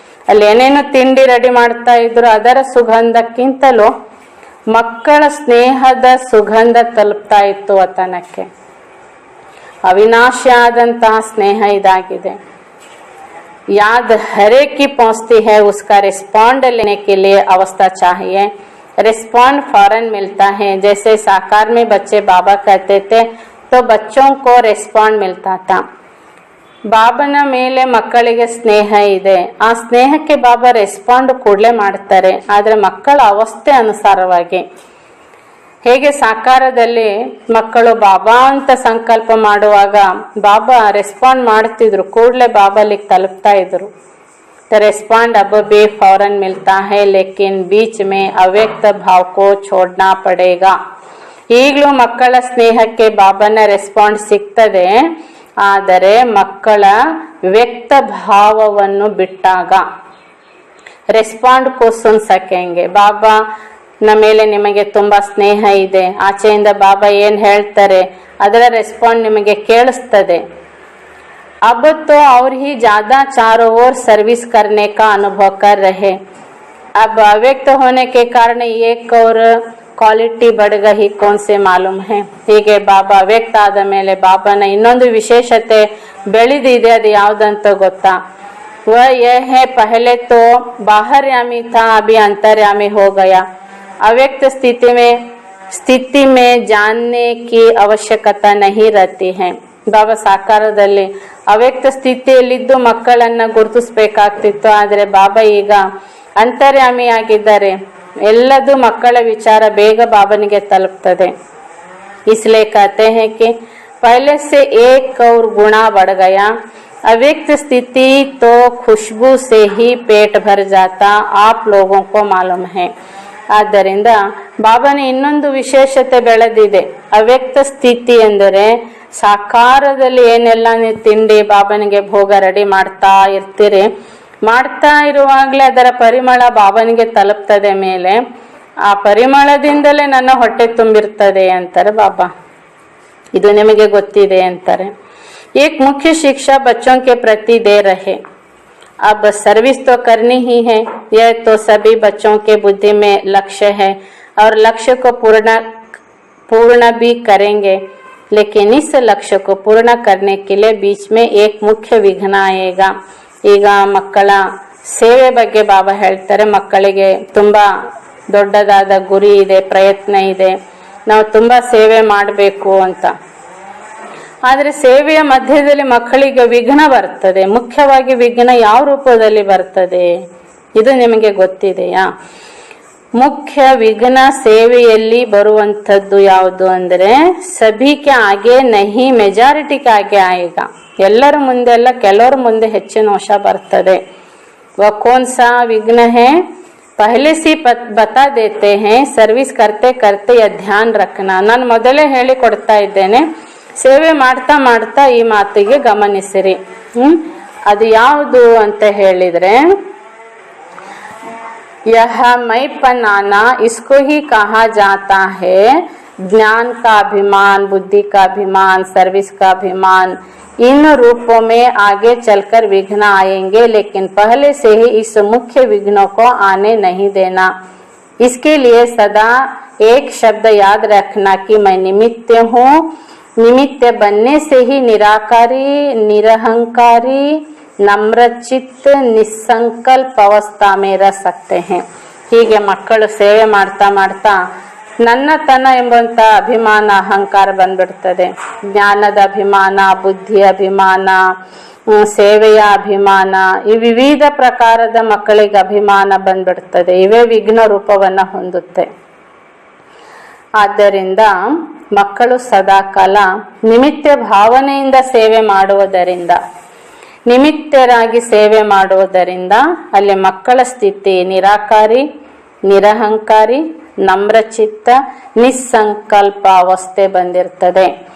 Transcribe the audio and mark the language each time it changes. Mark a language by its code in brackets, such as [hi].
[kn] ಅಲ್ಲಿ ಏನೇನು ತಿಂಡಿ ರೆಡಿ ಮಾಡ್ತಾ ಇದ್ರು, ಅದರ ಸುಗಂಧಕ್ಕಿಂತಲೂ ಮಕ್ಕಳ ಸ್ನೇಹದ ಸುಗಂಧ ತಲುಪ್ತಾ ಇತ್ತು ವತನಕ್ಕೆ. अविनाशियाದಂತಹ ಸ್ನೇಹ ಇದಾಗಿದೆ. [hi] याद हरे की पहुंचती है, उसका रिस्पॉन्ड लेने के लिए अवस्था चाहिए. रिस्पॉन्ड फौरन मिलता है. जैसे साकार में बच्चे बाबा कहते थे तो बच्चों को रिस्पॉन्ड मिलता था. [kn] ಬಾಬನ ಮೇಲೆ ಮಕ್ಕಳಿಗೆ ಸ್ನೇಹ ಇದೆ, ಆ ಸ್ನೇಹಕ್ಕೆ ಬಾಬಾ ರೆಸ್ಪಾಂಡ್ ಕೂಡಲೇ ಮಾಡ್ತಾರೆ. ಆದ್ರೆ ಮಕ್ಕಳ ಅವಸ್ಥೆ ಅನುಸಾರವಾಗಿ, ಹೇಗೆ ಸಾಕಾರದಲ್ಲಿ ಮಕ್ಕಳು ಬಾಬಾ ಅಂತ ಸಂಕಲ್ಪ ಮಾಡುವಾಗ ಬಾಬಾ ರೆಸ್ಪಾಂಡ್ ಮಾಡ್ತಿದ್ರು, ಕೂಡಲೇ ಬಾಬಾಲಿಗೆ ತಲುಪ್ತಾ ಇದ್ರು. [hi] रेस्पॉन्ड अब भी फौरन मिलता है, लेकिन बीच में अव्यक्त भाव को छोड़ना पड़ेगा. [kn] ಈಗಲೂ ಮಕ್ಕಳ ಸ್ನೇಹಕ್ಕೆ ಬಾಬನ ರೆಸ್ಪಾಂಡ್ ಸಿಗ್ತದೆ, ಆದರೆ ಮಕ್ಕಳ ವ್ಯಕ್ತ ಭಾವವನ್ನು ಬಿಟ್ಟಾಗ ರೆಸ್ಪಾಂಡ್ [hi] ಕೋ ಸುನ್ ಸಕೆಂಗೆ. [kn] ಬಾಬಾ ನ ಮೇಲೆ ನಿಮಗೆ ತುಂಬಾ ಸ್ನೇಹ ಇದೆ, ಆಚೆಯಿಂದ ಬಾಬಾ ಏನ್ ಹೇಳ್ತಾರೆ ಅದರ ರೆಸ್ಪಾಂಡ್ ನಿಮಗೆ ಕೇಳಿಸ್ತದೆ. [hi] अब तो और ही ज्यादा चारों ओर सर्विस करने का अनुभव कर रहे. अब अव्यक्त होने के कारण एक और क्वालिटी बढ़ गई, कौन से मालूम है. [kn] ಹೀಗೆ ಬಾಬಾ ಅವ್ಯಕ್ತ ಆದ ಮೇಲೆ ಬಾಬಾನ ಇನ್ನೊಂದು ವಿಶೇಷತೆ ಬೆಳೆದಿದೆ, ಅದು ಯಾವುದಂತ ಗೊತ್ತಾ. [hi] वह यह है, पहले तो बाहरयामी था, अभी अंतर्यामी हो गया. अव्यक्त स्थिति में जानने की आवश्यकता नहीं रहती है. [kn] ಬಾಬಾ ಸಾಕಾರದಲ್ಲಿ ಅವ್ಯಕ್ತ ಸ್ಥಿತಿಯಲ್ಲಿದ್ದು ಮಕ್ಕಳನ್ನ ಗುರುತಿಸ್ಬೇಕಾಗ್ತಿತ್ತು, ಆದ್ರೆ ಬಾಬಾ ಈಗ ಅಂತರ್ಯಾಮಿಯಾಗಿದ್ದಾರೆ. ಎಲ್ಲದೂ ಮಕ್ಕಳ ವಿಚಾರ ಬೇಗ ಬಾಬನಿಗೆ ತಲುಪ್ತದೆ. [hi] इसलिए कहते हैं कि पहले से एक और गुना बढ़ गया. अव्यक्त स्थिति तो खुशबू से ही पेट भर जाता, आप लोगों को मालूम है. [kn] ಆದ್ದರಿಂದ ಬಾಬನ ಇನ್ನೊಂದು ವಿಶೇಷತೆ ಬೆಳೆದಿದೆ. ಅವ್ಯಕ್ತ ಸ್ಥಿತಿ ಎಂದರೆ ಸಾಕಾರದಲ್ಲಿ ಏನೆಲ್ಲ ನೀವು ತಿಂಡಿ ಬಾಬನಿಗೆ ಭೋಗ ರೆಡಿ ಮಾಡ್ತಾ ಇರ್ತೀರಿ, ಮಾಡ್ತಾ ಇರುವಾಗಲೇ ಅದರ ಪರಿಮಳ ಬಾಬನಿಗೆ ತಲುಪ್ತದೆ ಮೇಲೆ. ಆ ಪರಿಮಳದಿಂದಲೇ ನನ್ನ ಹೊಟ್ಟೆ ತುಂಬಿರ್ತದೆ ಅಂತಾರೆ ಬಾಬಾ. ಇದು ನಿಮಗೆ ಗೊತ್ತಿದೆ ಅಂತಾರೆ. [hi] एक मुख्य शिक्षा बच्चों के प्रति दे रहे. अब सर्विस तो करनी ही है, यह तो सभी बच्चों के बुद्धि में लक्ष्य है और लक्ष्य को पूर्ण भी करेंगे. लेकिन इस लक्ष्य को पूर्ण करने के लिए बीच में एक मुख्य विघ्न आएगा. [kn] ಈಗ ಮಕ್ಕಳ ಸೇವೆ ಬಗ್ಗೆ ಬಾಬಾ ಹೇಳ್ತಾರೆ. ಮಕ್ಕಳಿಗೆ ತುಂಬಾ ದೊಡ್ಡದಾದ ಗುರಿ ಇದೆ, ಪ್ರಯತ್ನ ಇದೆ, ನಾವು ತುಂಬಾ ಸೇವೆ ಮಾಡಬೇಕು ಅಂತ. ಆದ್ರೆ ಸೇವೆಯ ಮಧ್ಯದಲ್ಲಿ ಮಕ್ಕಳಿಗೆ ವಿಘ್ನ ಬರ್ತದೆ. ಮುಖ್ಯವಾಗಿ ವಿಘ್ನ ಯಾವ ರೂಪದಲ್ಲಿ ಬರ್ತದೆ ಇದು ನಿಮಗೆ ಗೊತ್ತಿದೆಯಾ? ಮುಖ್ಯ ವಿಘ್ನ ಸೇವೆಯಲ್ಲಿ ಬರುವಂಥದ್ದು ಯಾವುದು ಅಂದ್ರೆ ಸಭಿಕೆ [hi] ಆಗೆ ನಹಿ, [kn] ಮೆಜಾರಿಟಿಗೆ ಆಗೆ ಆಗ. ಎಲ್ಲರ ಮುಂದೆ ಅಲ್ಲ, ಕೆಲವರ ಮುಂದೆ ಹೆಚ್ಚಿನ ವಶ ಬರ್ತದೆ. [hi] ವ ಕೋನ್ ಸಾ ವಿಘ್ನ ಹೇ? पहले से बता देते हैं, सर्विस करते करते यह ध्यान रखना. [kn] ನಾನು ಮೊದಲೇ ಹೇಳಿ ಕೊಡ್ತಾ ಇದ್ದೇನೆ, ಸೇವೆ ಮಾಡ್ತಾ ಮಾಡ್ತಾ ಈ ಮಾತಿಗೆ ಗಮನಿಸಿರಿ. ಅದು ಯಾವುದು ಅಂತ ಹೇಳಿದ್ರೆ, [hi] यह मैंपन आना इसको ही कहा जाता है ज्ञान का अभिमान, बुद्धि का अभिमान, सर्विस का अभिमान. इन रूपों में आगे चलकर विघ्न आएंगे, लेकिन पहले से ही इस मुख्य विघ्नों को आने नहीं देना. इसके लिए सदा एक शब्द याद रखना कि मैं निमित्त हूँ. निमित्त बनने से ही निराकारी, निरहंकारी, [kn] ನಮ್ರಚಿತ್ ನಿಸ್ಸಂಕಲ್ಪ ಅವಸ್ಥಾ [hi] में रह सकते हैं. [kn] ಹೀಗೆ ಮಕ್ಕಳು ಸೇವೆ ಮಾಡ್ತಾ ಮಾಡ್ತಾ ನನ್ನತನ ಎಂಬಂತ ಅಭಿಮಾನ, ಅಹಂಕಾರ ಬಂದ್ಬಿಡ್ತದೆ. ಜ್ಞಾನದ ಅಭಿಮಾನ, ಬುದ್ಧಿಯ ಅಭಿಮಾನ, ಸೇವೆಯ ಅಭಿಮಾನ, ಈ ವಿವಿಧ ಪ್ರಕಾರದ ಮಕ್ಕಳಿಗೆ ಅಭಿಮಾನ ಬಂದ್ಬಿಡ್ತದೆ. ಇವೇ ವಿಘ್ನ ರೂಪವನ್ನ ಹೊಂದುತ್ತೆ. ಆದ್ದರಿಂದ ಮಕ್ಕಳು ಸದಾಕಾಲ ನಿಮಿತ್ತ ಭಾವನೆಯಿಂದ ಸೇವೆ ಮಾಡುವುದರಿಂದ, ನಿಮಿತ್ತರಾಗಿ ಸೇವೆ ಮಾಡುವುದರಿಂದ ಅಲ್ಲಿ ಮಕ್ಕಳ ಸ್ಥಿತಿ ನಿರಾಕಾರಿ, ನಿರಹಂಕಾರಿ, ನಮ್ರಚಿತ್ತ, ನಿಸ್ಸಂಕಲ್ಪ ಅವಸ್ಥೆ ಬಂದಿರ್ತದೆ.